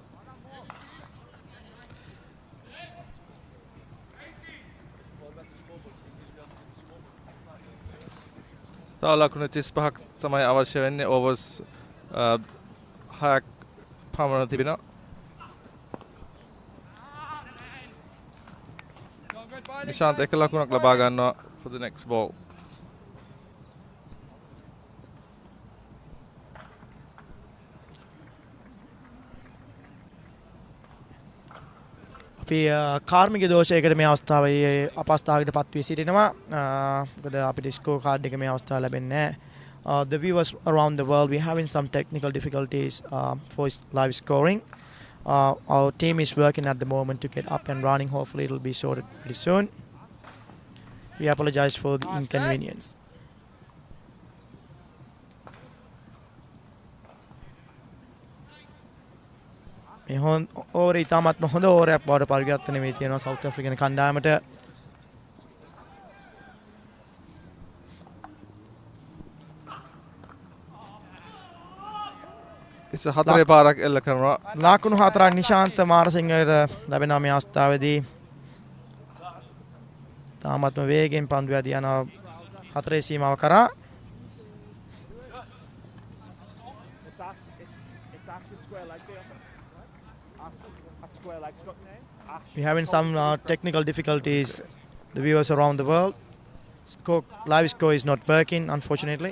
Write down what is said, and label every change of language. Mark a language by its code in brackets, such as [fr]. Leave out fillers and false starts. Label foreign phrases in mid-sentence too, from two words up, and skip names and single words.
[si] තව ලකුණු 35ක් තමයි අවශ්‍ය වෙන්නේ. ඕවර්ස් 6ක් පමණ තිබෙනවා. නිශාන්ත එක ලකුණක් ලබා ගන්නවා [en] for the next ball. [si] අපි කාර්මික දෝෂයකට මේ අවස්ථාවේ අපස්ථාවකට පත් වී සිටිනවා. මොකද අපිට ස්කෝර් කාඩ් එක මේ අවස්ථාව ලැබෙන්නේ නැහැ. [en] The viewers around the world, we're having some technical difficulties for live scoring. Our team is working at the moment to get up and running. Hopefully it will be sorted pretty soon. We apologize for the inconvenience. [si] මේ ඕවර් ඉතාමත්ම හොඳ ඕවරයක් බවට පරිවර්තනය වී තියෙනවා සවුත් ඇෆ්‍රිකන් කණ්ඩායමට. ඉතින් හතරේ පාරක් එල්ල කරනවා. ලකුණු 4ක් නිශාන්ත මාරසිංහට ලැබෙනවා මේ අවස්ථාවේදී. තාමත්ම වේගෙන් පන්දු යදී යනවා 4 සීමාව කරා. [en] We're having some technical difficulties. The viewers around the world. Live score is not working, unfortunately.